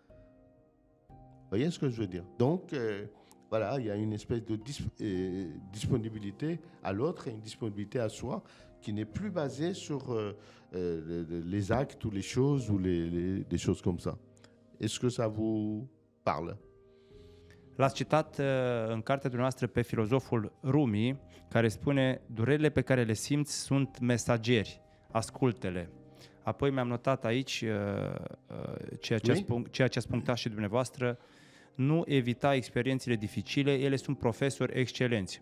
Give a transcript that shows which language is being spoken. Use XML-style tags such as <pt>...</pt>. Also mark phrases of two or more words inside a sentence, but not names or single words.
<fr>Vous voyez ce que je veux dire? Donc, voilà, il y a une espèce de disponibilité à l'autre et une disponibilité à soi qui n'est plus basée sur les actes ou les choses ou des choses comme ça. Est-ce que ça vous parle?</fr> <ro>L-ați citat în cartea dumneavoastră pe filozoful Rumi, care spune: durerile pe care le simți sunt mesageri, ascultă-le. Apoi mi-am notat aici ceea ce ați punctat și dumneavoastră: nu evita experiențele dificile, ele sunt profesori excelenți.</ro>